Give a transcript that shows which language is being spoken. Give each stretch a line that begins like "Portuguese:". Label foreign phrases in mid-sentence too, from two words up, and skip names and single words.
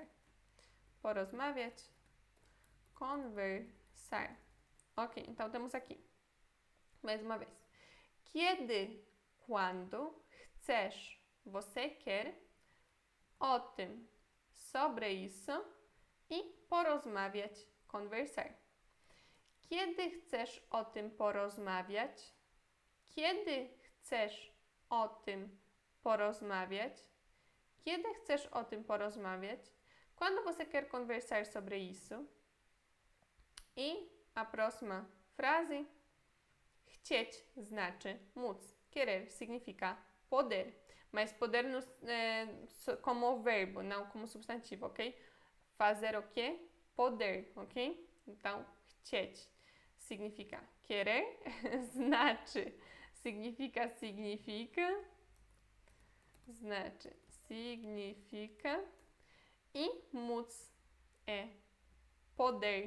Portuguese: Porozmawiać, conversar. Ok, então temos aqui. Mais uma vez. Kiedy, quando, chcesz, você quer,
Polish: o tym,
Portuguese: sobre isso e porozmawiać, conversar.
Polish: Kiedy chcesz o tym porozmawiać? Kiedy chcesz o tym porozmawiać? Kiedy chcesz o tym porozmawiać?
Portuguese: Quando você quer conversar sobre isso? E a próxima frase.
Polish: Chcieć znaczy móc.
Portuguese: Querer significa poder. Mas poder como verbo, não como substantivo, ok? Fazer o quê? Poder, ok? Então, chcieć significa querer, znaczy significa, znaczy significa e móc é poder.